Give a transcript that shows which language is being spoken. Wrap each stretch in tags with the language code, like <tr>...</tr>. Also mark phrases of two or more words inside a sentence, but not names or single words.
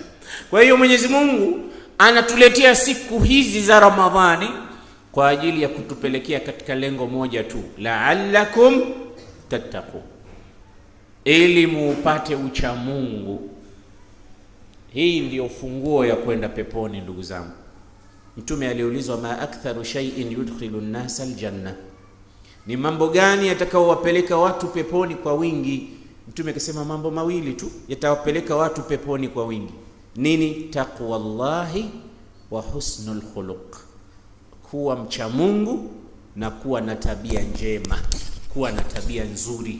<sw>Kwa hiyo Mwenyezi Mungu anatuletea siku hizi za Ramadhani kwa ajili ya kutupelekea katika lengo moja tu,</sw> <ar>لعلكم تتقون,</ar> <sw>ili muupate ucha Mungu. Hii ndio funguo ya kwenda peponi, ndugu zangu. Mtume aliulizwa,</sw> <ar>ما أكثر شيء يدخل الناس الجنة,</ar> <sw>ni mambo gani yatakaowapeleka watu peponi kwa wingi? Mtume akasema mambo mawili tu yatawapeleka watu peponi kwa wingi. Nini?</sw> <ar>تقوى الله وحسن الخلق,</ar> <sw>kuwa mcha Mungu na kuwa na tabia njema, kuwa na tabia nzuri.</sw>